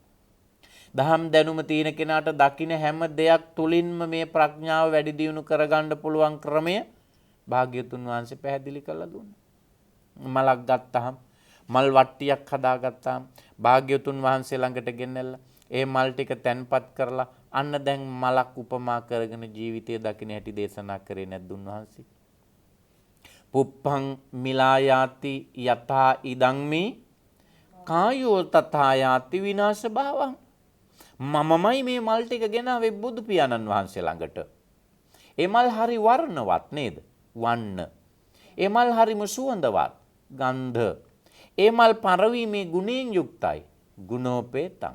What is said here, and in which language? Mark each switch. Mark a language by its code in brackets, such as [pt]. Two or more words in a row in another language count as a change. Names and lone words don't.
[si] දහම් දැනුම තියෙන කෙනාට දකින්න හැම දෙයක් තුලින්ම මේ ප්‍රඥාව වැඩි දියුණු කරගන්න පුළුවන් ක්‍රමය භාග්‍යතුන් වහන්සේ පැහැදිලි කරලා දුන්නා. මලක් ගත්තාම මල් වට්ටියක් හදාගත්තාම භාග්‍යතුන් වහන්සේ ළඟට ගෙන්නලා ඒ මල් ටික තැන්පත් කරලා අන්න දැන් මලක් උපමා කරගෙන ජීවිතය දකින්න හැටි දේශනා කරේ නැද්ද උන්වහන්සේ? [pi] පුප්පං මිලායාති යතා ඉදංමි කායෝ තථා යාති විනාශ භාවං. [si] මමමයි මේ මල් ටික ගෙනාවේ බුදු පියාණන් වහන්සේ ළඟට. ඒ මල් හරි වර්ණවත් නේද? වන්න. ඒ මල් හරිම සුවඳවත්. ගන්ධ. ඒ මල් පරවීමේ ගුණයෙන් යුක්තයි. ගුණෝපේතං.